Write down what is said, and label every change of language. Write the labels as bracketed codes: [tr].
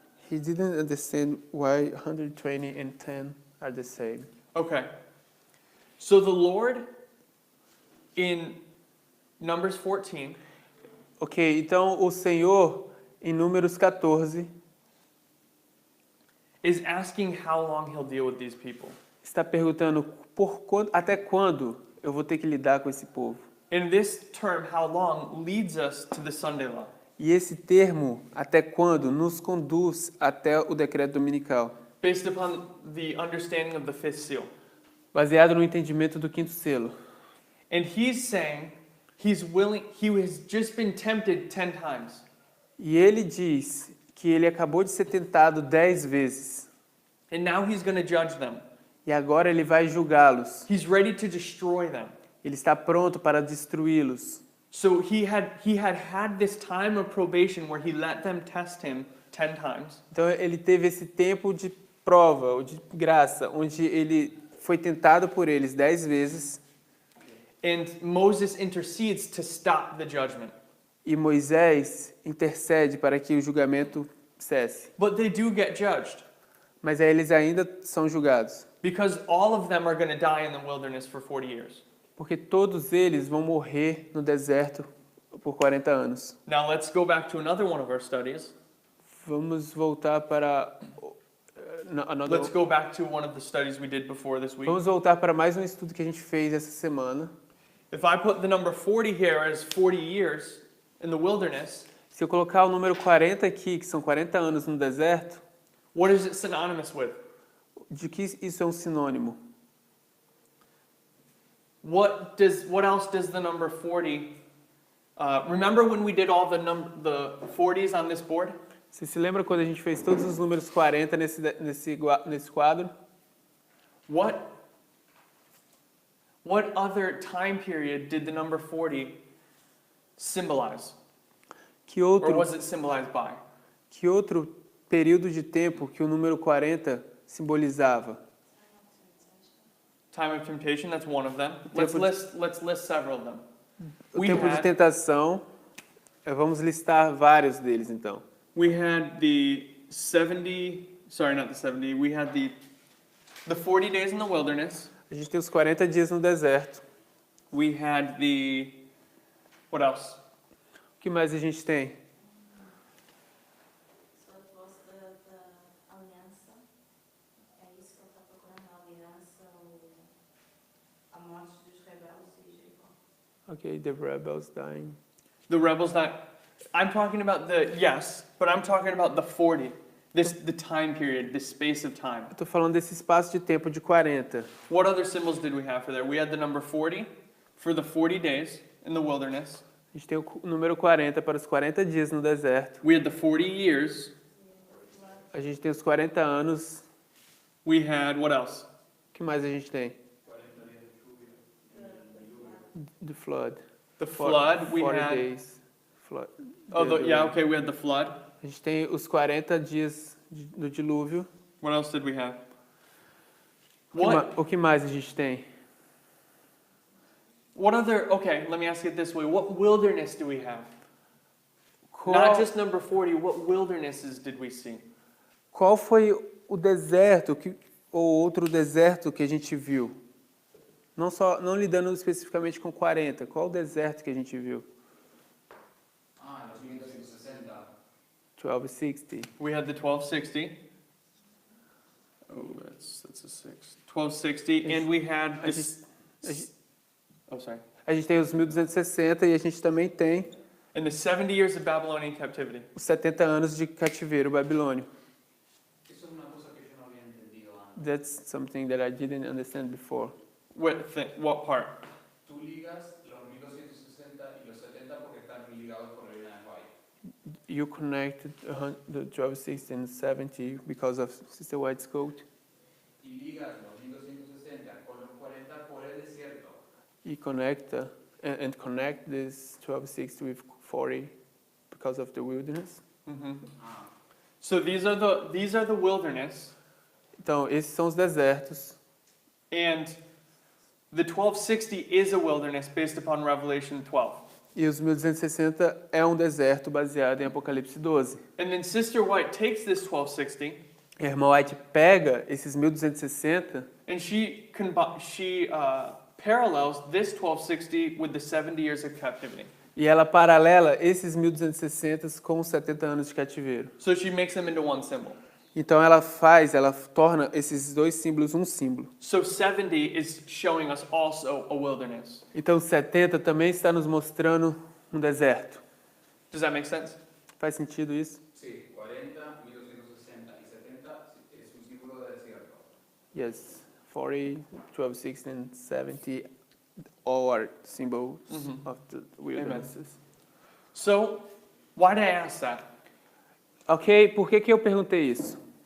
[en] He didn't understand why 120 and 10 are the same. Okay. So the Lord in Numbers 14 [pt] Ok, então o Senhor, em Números 14, [en] is asking how long he'll deal with these people. [pt] está perguntando até quando eu vou ter que lidar com esse povo. [en] And this term, how long, leads us to the Sunday law. [pt] E esse termo, até quando, nos conduz até o decreto dominical, [en] Based upon the understanding of the fifth seal. [pt] baseado no entendimento do quinto selo. [en] And he's saying he has just been tempted 10 times. [pt] E ele diz que ele acabou de ser tentado 10 vezes. [en] And now he's going to judge them. [pt] E agora ele vai julgá-los. [en] He's ready to destroy them. [pt] Ele está pronto para destruí-los. [en] So he had this time of probation where he let them test him 10 times. [pt] Então ele teve esse tempo de prova, ou de graça, onde ele foi tentado por eles 10 vezes. [en] And Moses intercedes to stop the judgment. [pt] E Moisés intercede para que o julgamento cesse. [en] But they do get judged. [pt] Mas aí eles ainda são julgados. [en] Because all of them are going to die in the wilderness for 40 years. [pt] Porque todos eles vão morrer no deserto por 40 anos. [en] Now let's go back to another one of our studies. [pt] Vamos voltar para [en] Let's go back to one of the studies we did before this week. [pt] Vamos voltar para mais um estudo que a gente fez essa semana. [en] If I put the number 40 here as 40 years in the wilderness, [pt] Se eu colocar o número 40 aqui, que são 40 anos no deserto, [en] what is it synonymous with? [pt] de que isso é um sinônimo? [en] What else does the number 40? Remember when we did all the 40s on this board? [pt] Você se lembra quando a gente fez todos os números 40 nesse quadro? [en] What other time period did the number 40 symbolize? [pt] Que [en] Or [pt] outro, [en] was it symbolized by? [pt] que outro período de tempo que o número 40 simbolizava? [en] Time of temptation, that's one of them. Let's list several of them. [pt] O tempo de tentação, vamos listar vários deles então. [en] We had the 70, sorry, not the 70, we had the 40 days in the wilderness. [pt] A gente tem os 40 dias no deserto. [en] We had what else? [pt] O que mais a gente tem? [en] So it was the aliança. [pt] É isso que eu estou procurando, a aliança, a morte dos rebeldes de Jericó. [en] Okay, the rebels dying. The rebels that, I'm talking about but I'm talking about the 40. The time period, this space of time. [pt] Eu estou falando desse espaço de tempo de 40. [en] What other symbols did we have for there? We had the number 40 for the 40 days in the wilderness. [pt] A gente tem o número 40 para os 40 dias no deserto. [en] We had the 40 years. [pt] A gente tem os 40 anos. [en] We had, what else? [pt] O que mais a gente tem? [en] The flood. The flood. We 40 had, days. Flood. okay, we had the flood. [pt] A gente tem os 40 dias do dilúvio. [en] What else did we have? [pt] O que mais a gente tem? [en] What other, okay, let me ask it this way. What wilderness do we have? [pt] Qual, Not just number 40, what wildernesses did we see? qual foi o deserto ou outro deserto que a gente viu? Não lidando especificamente com 40, qual o deserto que a gente viu? [en] 1260. We had the 1260. Oh, that's a 6. 1260, and we had this. Oh, sorry. [pt] A gente tem os 1260 e a gente também tem [en] And the 70 years of Babylonian captivity. [pt] os 70 anos de cativeiro babilônio. [es] Eso es una cosa que yo no había entendido antes. [en] That's something that I didn't understand before. What part? [es] tú ligas los 1260 y los 70 porque están ligados por la línea de White. [en] You connect the 1260 and 70 because of Sister White's code. [es] Y ligas los 1260 con los 40 por el desierto. [en] You connect and connect this 1260 with 40 because of the wilderness. Ah. So these are the wilderness, [pt] Então, esses são os desertos. [en] and the 1260 is a wilderness based upon Revelation 12. [pt] E os 1260 é um deserto baseado em Apocalipse 12. [en] And then Sister White takes this 1260 [pt] A irmã White pega esses 1260 [en] and she parallels this 1260 with the 70 years of captivity. [pt] e ela paralela esses 1260 com os 70 anos de cativeiro. [en] So she makes them into one symbol. [pt] Então ela torna esses dois símbolos um símbolo. [en] So 70 is showing us also a wilderness. [pt] Então 70 também está nos mostrando um deserto. [en] Does that make sense? [pt] Faz sentido isso? [es] Sí, 40, 1260 y 70 es un símbolo de desierto. [en] Yes. 40, 1260 and 70 all are symbols of the wildernesses. So why did I ask that? [pt] Ok, por que eu perguntei isso?